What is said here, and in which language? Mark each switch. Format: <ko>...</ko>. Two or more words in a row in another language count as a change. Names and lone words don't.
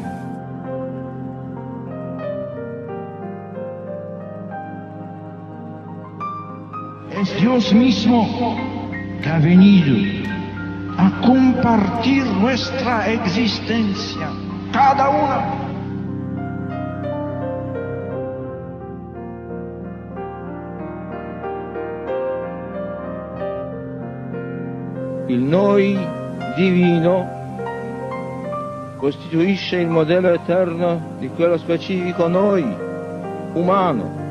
<es>Es Dios mismo que ha venido a compartir nuestra existencia, cada una.</es> <it>Il noi divino costituisce il modello eterno di quello specifico noi, umano,</it>